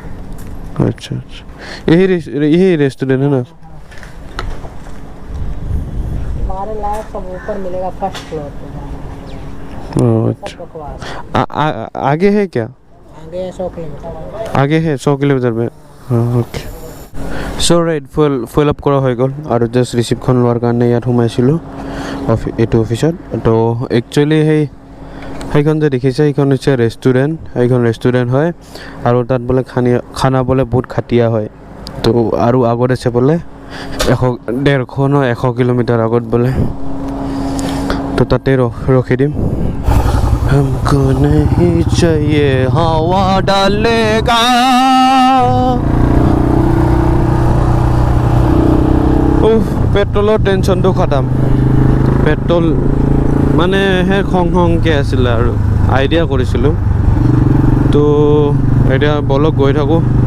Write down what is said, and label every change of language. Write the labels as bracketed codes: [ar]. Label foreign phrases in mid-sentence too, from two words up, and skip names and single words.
[hi] अच्छा अच्छा यही रेस्टोरेंट है ना हमारे लायक सब ऊपर मिलेगा फर्स्ट फ्लोर पे अच्छा आगे है क्या आगे 100 किलोमीटर आगे है 100 किलोमीटर में हाँ ओके [en] so right full up [as] কৰা হৈ গ'ল আৰু জাষ্ট ৰিচিপ্টখন লোৱাৰ কাৰণে ইয়াত সোমাইছিলোঁ এইটো অফিচত তো একচুৱেলি সেইখন যে দেখিছে সেইখন হৈছে ৰেষ্টুৰেণ্ট সেইখন ৰেষ্টুৰেণ্ট হয় আৰু তাত বোলে খানা বোলে বহুত খাটিয়া হয় তো আৰু আগত আছে বোলে 100 কিলোমিটাৰ আগত বোলে তো তাতে ৰখি দিম [hi] हमको नहीं चाहिए हवा डालेगा [as] পেট্ৰলৰ টেনশ্যনটো খতম পেট্ৰল মানে খংকৈ আছিলে আৰু আইডিয়া কৰিছিলোঁ তো এতিয়া বলক গৈ থাকোঁ